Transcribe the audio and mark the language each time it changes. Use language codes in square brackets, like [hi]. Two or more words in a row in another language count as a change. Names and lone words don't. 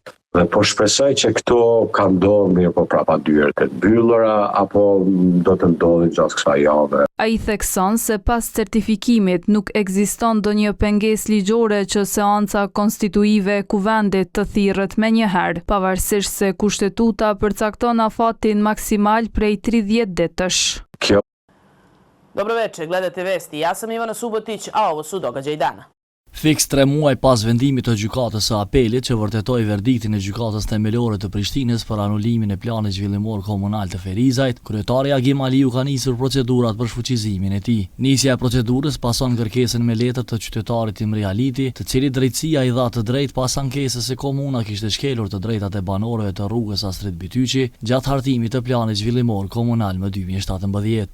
[sq] Dhe po shpresoj që këto ka ndodhur mirë, po prapa dyert të mbyllura apo do të ndodhin gjatë kësaj jave. Ai thekson se pas certifikimit nuk ekziston ndonjë pengesë ligjore që seanca konstituive e kuvendit të thirret menjëherë, pavarësisht se kushtetuta përcakton afatin maksimal prej 30 ditësh. [sr] Dobro večer, gledate vesti. Ja sam Ivana Subotić, a ovo su događaji dana. [sq] Fiks 3 muaj pas vendimit të gjykatës së apelit që vërtetoi verdiktin e gjykatës themelore të Prishtinës për anullimin e planit zhvillimor komunal të Ferizajt, kryetari Agim Aliu ka nisur procedurat për shfuqizimin e tij. Nisja e procedurës pason kërkesën me letër të qytetarit Imri Aliti, të cilit drejtësia i dha të drejtë pas ankesës se komuna kishte shkelur të drejtat e banorëve të rrugës Astrid Bytyqi gjatë hartimit të planit zhvillimor komunal më 2017.